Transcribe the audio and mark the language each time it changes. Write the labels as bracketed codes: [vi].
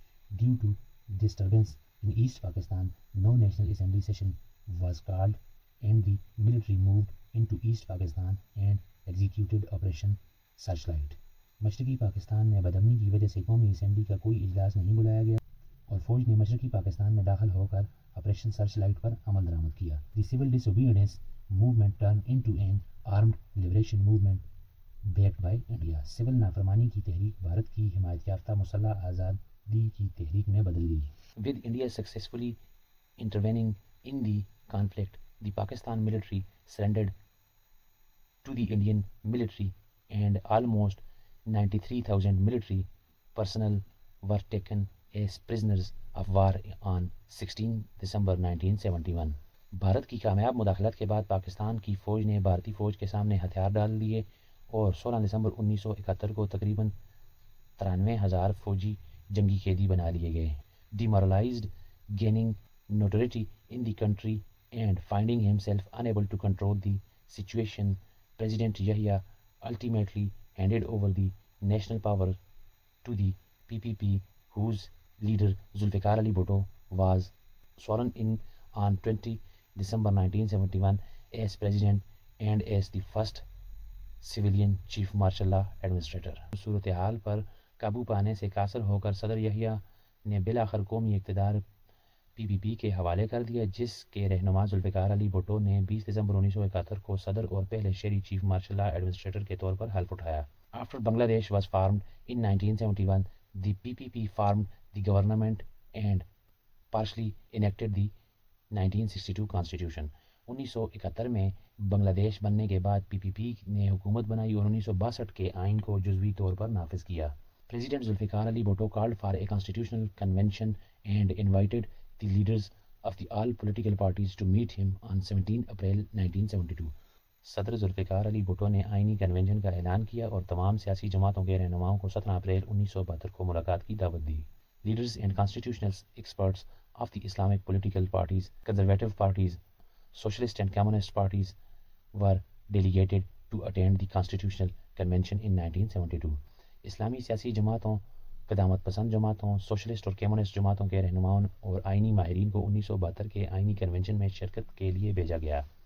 [en] Due to disturbance in East Pakistan, no National Assembly session was called and the military moved into East Pakistan and executed Operation Searchlight. [ur] مشرقی پاکستان میں بدامنی کی وجہ سے قومی assembly کا کوئی اجلاس نہیں بلایا گیا اور فوج نے مشرقی پاکستان میں داخل ہو کر آپریشن سرچ لائٹ پر عمل درآمد کیا. [en] The civil disobedience movement turned into an armed liberation movement backed by India. [ur] Civil نافرمانی کی تحریک بھارت کی حمایت یافتہ مسلح آزادی کی تحریک میں بدل گئی. [en] With India successfully intervening in the conflict, the Pakistan military surrendered to the Indian military and almost 93,000 military personnel were taken as prisoners of war on 16 December 1971. [ur] Bharat کی کامیاب مداخلت کے بعد پاکستان کی فوج نے بھارتی فوج کے سامنے ہتھیار ڈال دیے اور 16 دسمبر 1971 کو تقریباً 93,000 فوجی جنگی قیدی بنا لیے گئے. [en] Demoralized, gaining notoriety in the country and finding himself unable to control the situation, President Yahya ultimately handed over the national power to the PPP, whose leader Zulfikar Ali Bhutto was sworn in on 20 December 1971 as president and as the first civilian chief martial law administrator. [ur] صورتحال پر قابو پانے سے قاصر ہو کر صدر یحییٰ نے بالآخر قومی اقتدار PPP کے حوالے کر دیا، جس کے رہنما ذوالفقار علی بھٹو نے 20 دسمبر 1971 کو صدر اور پہلے شہری چیف مارشل لا ایڈمنسٹریٹر کے طور پر حلف اٹھایا. [en] After Bangladesh was formed in 1971, the PPP formed the government and partially enacted the 1962 Constitution. [ur] 1971 میں بنگلہ دیش بننے کے بعد PPP نے حکومت بنائی اور 1962 کے آئین کو جزوی طور پر نافذ کیا. [en] President Zulfikar Ali Bhutto called for a constitutional convention and invited the leaders of the all political parties to meet him on 17 April 1972. [ur] صدر ذوالفقار علی بھٹو نے آئینی کنونشن کا اعلان کیا اور تمام سیاسی جماعتوں کے رہنماؤں کو 17 اپریل 1972 کو ملاقات کی دعوت دی. [en] Leaders and constitutional experts of the Islamic political parties, conservative parties, socialist and communist parties were delegated to attend the constitutional convention in 1972. [ur] اسلامی سیاسی جماعتوں، قدامت پسند جماعتوں، سوشلسٹ اور کمیونسٹ جماعتوں کے رہنماؤں اور آئینی ماہرین کو 1972 کے آئینی کنونشن میں شرکت کے لیے بھیجا گیا.